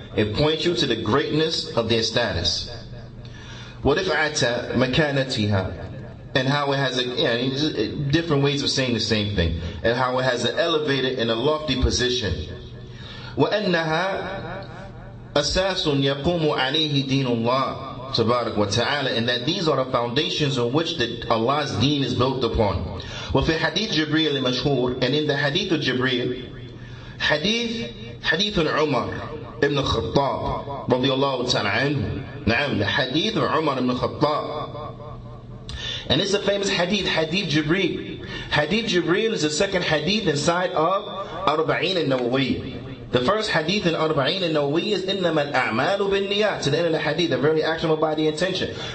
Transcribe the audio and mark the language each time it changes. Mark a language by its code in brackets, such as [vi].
[en] It points you to the greatness of their status. [ar] وَرِفْعَةَ مَكَانَتِهَا [en] and how it has different ways of saying the same thing, and how it has an elevated and a lofty position. [ar] وَأَنَّهَا أساس يقوم عليه دين الله تبارك وتعالى, [en] and that these are the foundations on which Allah's deen is built upon. [ar] وفي حديث جبريل المشهور, [en] and in the hadith of Jibreel, [ar] حديث عمر ibn Khattab رضي الله تعالى عنه. [en] نعم, the hadith of Umar ibn Khattab, and it's a famous hadith Jibreel. Hadith Jibreel is the second hadith inside of Arba'in al-Nawawiyya. The first hadith in Arba'in al-Nawawiyya is [ar] إِنَّمَا الْأَعْمَالُ بِالنِّيَّاتِ, [en] to the end of the hadith, the very actionable by the intention.